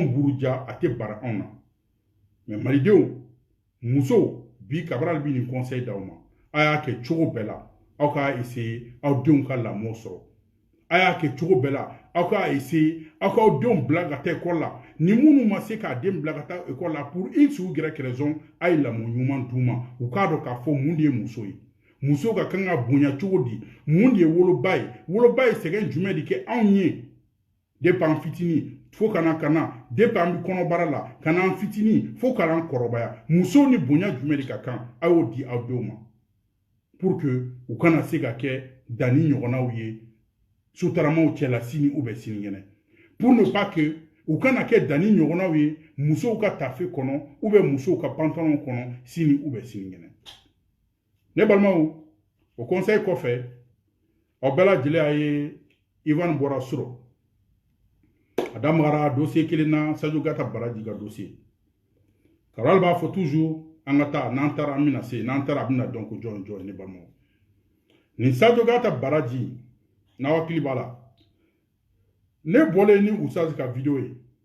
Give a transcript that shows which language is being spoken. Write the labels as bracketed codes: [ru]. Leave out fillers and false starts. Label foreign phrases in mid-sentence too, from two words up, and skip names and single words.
[bm] buruja a tɛ bara anw na mais malidenw musow bi Cabral bi nin conseil d'aw ma a y'a kɛ cogo bɛɛ la aw k'a essayer aw denw ka lamɔ sɔrɔ a y'a kɛ cogo bɛɛ la aw k'a essayer aw k'aw denw bila ka taa école la ni minnu ma se k'a den bila ka taa école la [fr] pour x ou y raison [bm] a ye lamɔ ɲuman d'u ma u k'a dɔn k'a fɔ mun de ye muso ye muso ka kan ka bonya cogo di mun de ye woloba ye sɛgɛn jumɛn de kɛ anw ye depuis an fitini fo kana depuis an bɛ kɔnɔbara la ka n'an fitinin fo k'an kɔrɔbaya musow ni bonya jumɛn de ka kan a y'o di aw denw ma [fr] pour que [bm] u kana se ka kɛ danni ɲɔgɔnnaw ye sotaramaw cɛla sini [fr] ou bien [bm] sinikɛnɛ [fr] pour ne pas que [bm] u kana kɛ danni ɲɔgɔnnaw ye musow ka tafe kɔnɔ [fr] ou bien [bm] musow ka pantalon kɔnɔ sini [fr] ou bien [bm] sinikɛnɛ ne balimaw o conseil kɔfɛ aw bɛɛ lajɛlen y'a ye Ivan bɔra sɔrɔ a damagara dossier kelen na Sadio Gata Baraji ka dossier Karal b'a fɔ toujours an ka taa n'an taara an bɛna se n'an taara a bɛna dɔn ko jɔn jɔn ne balimaw ni Sadio Gata Baraji n'aw hakili b'a la ne bɔlen ni Usaz ka vidéo ye